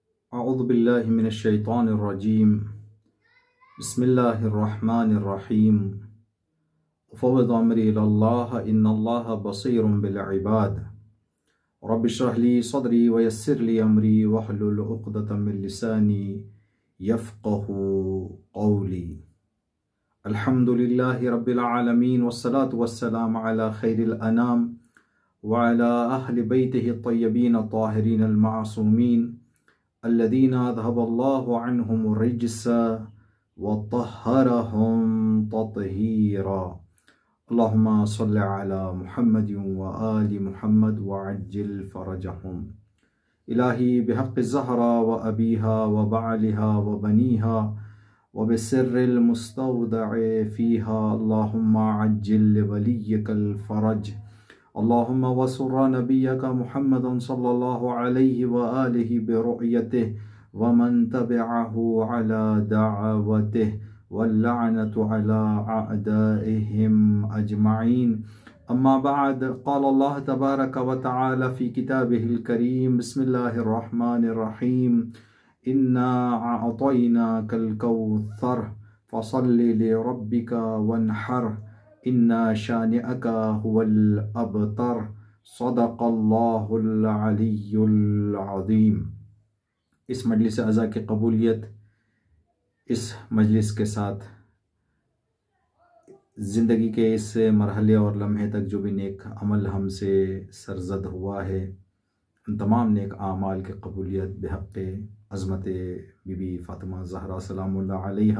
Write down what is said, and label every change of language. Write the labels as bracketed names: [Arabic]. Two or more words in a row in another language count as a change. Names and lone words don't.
[Arabic] أعوذ بالله من الشيطان الرجيم. بسم الله الرحمن الرحيم. أفوض أمري إلى الله إن الله بصير بالعباد. رب اشرح لي صدري ويسر لي أمري واحلل عقدة من لساني يفقهوا قولي. الحمد لله رب العالمين والصلاة والسلام على خير الأنام وعلى أهل بيته الطيبين الطاهرين المعصومين الذين أذهب الله عنهم الرجس وطهرهم تطهيرا. اللهم صل على محمد وآل محمد وعجل فرجهم. إلهي بحق الزهراء وأبيها وبعلها وبنيها وبالسر المستودع فيها اللهم عجل لوليك الفرج. اللهم وسر نبيك محمدا صلى الله عليه وآله برؤيته ومن تبعه على دعوته واللعنة على أعدائهم أجمعين. أما بعد قال الله تبارك وتعالى في كتابه الكريم. بسم الله الرحمن الرحيم. إنا أعطيناك الكوثر فصل لربك وانحر إن شانئك هو الأبتر. صدق الله العلي العظيم. [Urdu] اس مجلس عزا کی قبولیت، اس مجلس کے ساتھ زندگی کے اس مرحلے اور لمحے تک جو بھی نیک عمل ہم سے سرزد ہوا ہے، ان تمام نیک اعمال کی قبولیت بحق عظمت بی بی فاطمہ زہرا [Arabic] سلام الله عليها.